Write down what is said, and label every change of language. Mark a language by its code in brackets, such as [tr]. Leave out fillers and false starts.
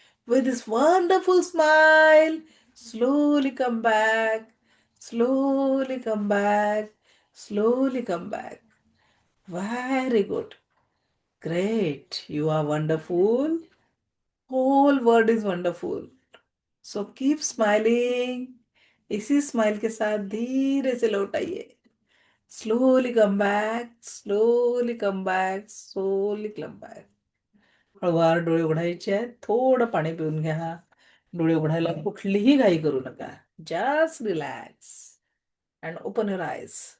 [en] With this wonderful smile, slowly come back, slowly come back, slowly come back. Very good. Great. You are wonderful. Whole world is wonderful. So keep smiling. [hi] इसी smile के साथ धीरे से लौट आइए. [en] Slowly come back. Slowly come back. Slowly come back. [mr] हळूवार डोळे उघडायचे आहेत. थोडं पाणी पिऊन घ्या. डोळे उघडायला कुठलीही घाई करू नका. [en] Just relax and open your eyes.